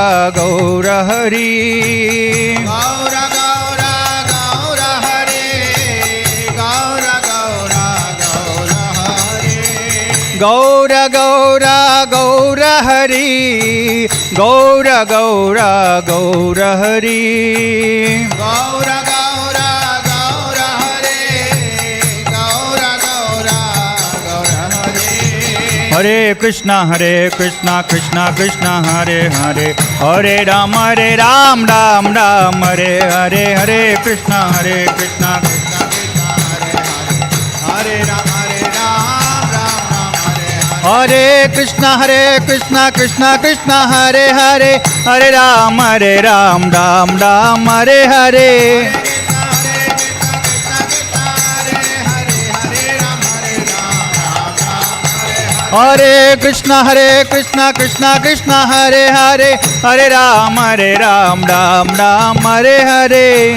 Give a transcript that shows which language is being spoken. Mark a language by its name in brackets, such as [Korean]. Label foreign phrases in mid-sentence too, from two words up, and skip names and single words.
[Sanskrit] गौर हरि गौर गौरा गौर हरि गौर गौरा गौर हरि गौर गौरा गौर हरि गौर गौरा गौर हरि गौर हरे कृष्णा कृष्णा कृष्णा हरे हरे हरे राम राम हरे हरे हरे कृष्णा कृष्णा कृष्णा हरे हरे राम हरे कृष्ण कृष्ण कृष्ण हरे हरे, हरे राम राम राम हरे हरे. हरे कृष्ण कृष्ण कृष्ण हरे हरे, हरे राम राम राम हरे हरे.